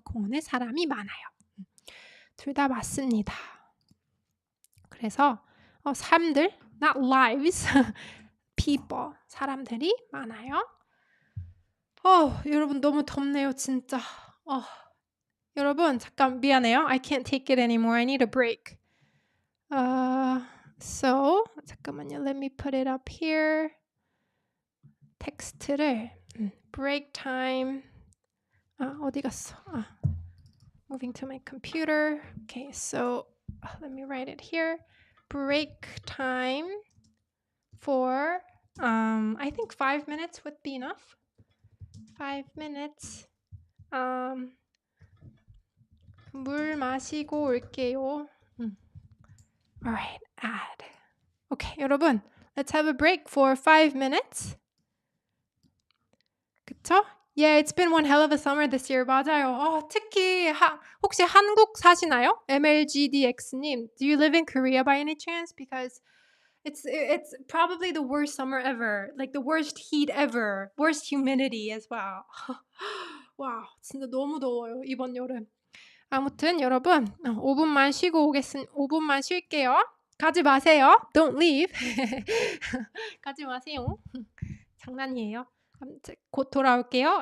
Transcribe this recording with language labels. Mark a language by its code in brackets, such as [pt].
[ko] 공원에 사람이 많아요. 둘 다 맞습니다. 그래서 사람들, [en] not lives, people, [ko] 사람들이 많아요. 여러분 너무 덥네요, 진짜. 여러분 잠깐 미안해요. [en] I can't take it anymore. I need a break. So [ko] 잠깐만요. [en] Let me put it up here. 텍스트를 break time. [ko] 어디 갔어? [en] Moving to my computer. Okay, so let me write it here. Break time for I think 5 minutes would be enough. 5 minutes. [ko] 물 마시고 올게요. [en] Alright, add. Okay, 여러분, let's have a break for 5 minutes. [ko] 그쵸? [en] Yeah, it's been one hell of a summer this year. [ko] 맞아요. 특히 혹시 한국 사시나요? [en] MLGDX님, do you live in Korea by any chance? Because it's probably the worst summer ever. Like the worst heat ever. Worst humidity as well. [ko] 와, 진짜 너무 더워요, 이번 여름. 아무튼 여러분 5분만 쉬고 5분만 쉴게요. 가지 마세요. [en] Don't leave. [ko] 가지 마세요. 장난이에요. 곧 돌아올게요.